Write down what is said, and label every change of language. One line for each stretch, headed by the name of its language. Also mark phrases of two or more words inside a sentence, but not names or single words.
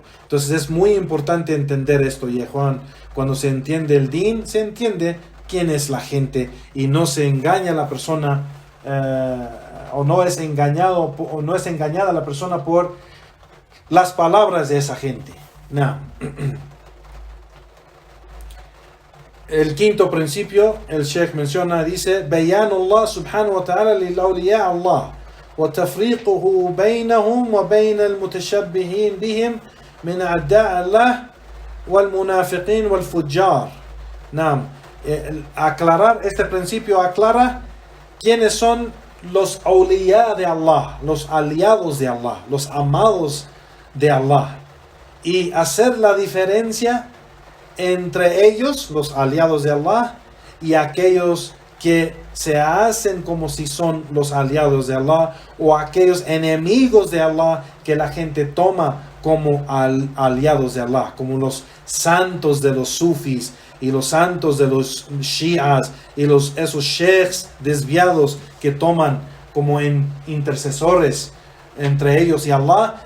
Spanish: Entonces es muy importante entender esto, y Juan, cuando se entiende el din, se entiende quién es la gente y no se engaña a la persona o no es engañada la persona por las palabras de esa gente. El quinto principio, el Sheikh menciona, dice:
Arabic: بيان الله سبحانه وتعالى لأولياء الله وتفريقه بينهم وبين المتشبهين بهم من أعداء الله والمنافقين والفجار.
Spanish: Aclarar este principio aclara quiénes son los awliya de Allah, los aliados de Allah, los amados de Allah, y hacer la diferencia entre ellos, los aliados de Allah, y aquellos que se hacen como si son los aliados de Allah, o aquellos enemigos de Allah que la gente toma como aliados de Allah, como los santos de los sufis y los santos de los shias y esos sheikhs desviados que toman como intercesores entre ellos y Allah.